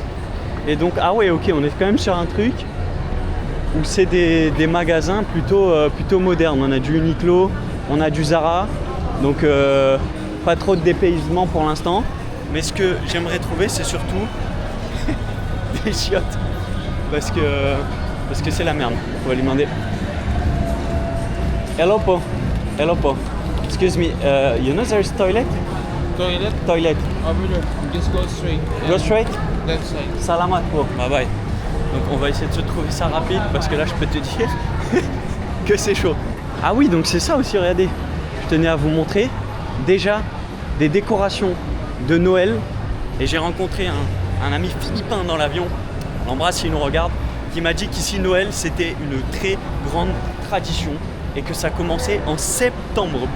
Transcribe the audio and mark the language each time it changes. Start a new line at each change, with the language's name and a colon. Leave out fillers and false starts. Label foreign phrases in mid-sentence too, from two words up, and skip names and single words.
French: Et donc ah ouais ok on est quand même sur un truc où c'est des magasins plutôt modernes. On a du Uniqlo, on a du Zara, donc pas trop de dépaysement pour l'instant. Mais ce que j'aimerais trouver, c'est surtout des chiottes, parce que c'est la merde. On va lui demander.
English: Hello po, excuse me, you know there's toilet? Toilet. Over there. Just go straight. Go straight. Left side.
Filipino: Salamat po.
English: Bye bye.
French: Donc on va essayer de se trouver ça rapide parce que là je peux te dire que c'est chaud. Ah oui donc c'est ça aussi, regardez. Je tenais à vous montrer déjà des décorations de Noël. Et j'ai rencontré un ami philippin dans l'avion, on l'embrasse s'il nous regarde, qui m'a dit qu'ici Noël c'était une très grande tradition et que ça commençait en septembre pour eux.